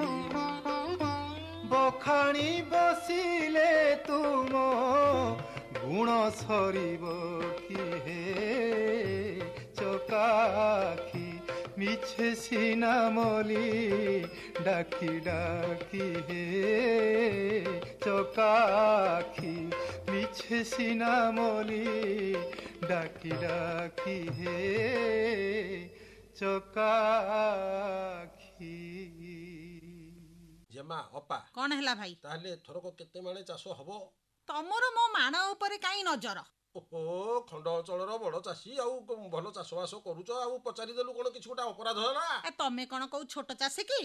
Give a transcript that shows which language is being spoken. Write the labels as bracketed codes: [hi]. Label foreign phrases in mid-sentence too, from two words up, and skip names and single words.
[or] ବଖାଣି ବସିଲେ ତୁମ ଗୁଣ ସରିବ କି ହେ ଚକାଖି ମିଛେ ସିନା ମଲି ଡାକି ଡାକି ହେ ଚକାଖି ମିଛେ ସିନା ମଲି ଡାକି ଡାକି ହେ ଚକାଖି ଜେମା ଅପା କଣ ହେଲା ଭାଇ? ତାହେଲେ ଏଥରକ କେତେ ମାଣେ ଚାଷ ହବ? ତମର ମୋ ମାଣ ଉପରେ କାହିଁ ନଜର? ଓହୋ, ଖଣ୍ଡ ଅଞ୍ଚଳର ବଡ ଚାଷୀ ଆଉ ଭଲ ଚାଷବାସ କରୁଛ, ଆଉ ପଚାରିଦେଲୁ କଣ କିଛି ଗୋଟେ ଅପରାଧ ହେଲା? ତମେ କଣ କଉ ଛୋଟ ଚାଷୀ କି?